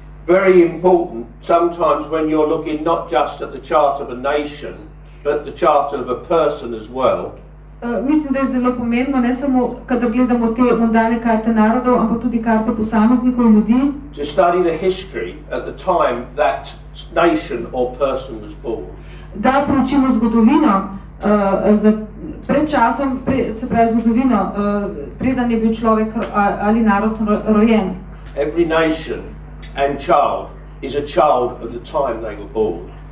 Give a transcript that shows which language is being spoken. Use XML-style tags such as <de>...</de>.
<en>very important sometimes when you're looking not just at the chart of a nation, but the chart of a person as well.</en> <sl>Mislim, da je zelo pomembno, ne samo, kadar gledamo te mondalne karte narodov, ampak tudi karte posameznikov ljudi.</sl> <en>To study the history at the time that nation or person was born.</en> <sl>Da proučimo zgodovino pred časom, se pravi zgodovino, preden je bil človek ali narod rojen.</sl> <en>Every nation and child is a child of the time they were born.</en>